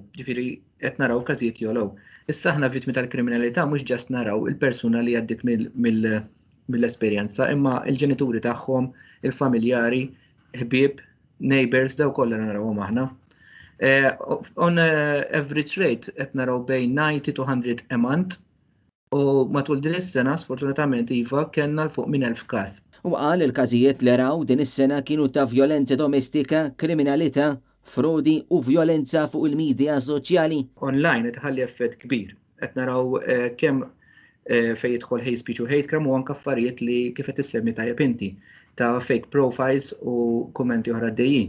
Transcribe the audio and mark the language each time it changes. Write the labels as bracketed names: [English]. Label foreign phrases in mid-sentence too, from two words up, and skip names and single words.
[Maltese] Ġifieri qed naraw każijiet jolgħu. Issa aħna vittmi tal-kriminalità mhux ġast naraw il-persuna li għaddiet mill-esperjenza, imma il-ġenituri tagħhom, il-familjari, ħbieb, neighbors, daw kollha narawhom aħna. [English] On average rate [Maltese] qed naraw bejn [English] 90 to 100 a month [Maltese] u matul din is-sena sfortunatament iva kellna l fuq minn 1000 każ. U qal il-każijiet li raw din is-sena kienu ta' vjolenza domestika, kriminalità, frodi u vjolenza fuq il-medja soċjali. Online qed iħalli effett kbir. Qed naraw kemm fejn jidħol [English] hate speech [Maltese] u [English] hate crime [Maltese] u anke affarijiet li kif qed issemmi tajjeb inti ta' [English] fake profiles [Maltese] u kummenti oħra dejjin.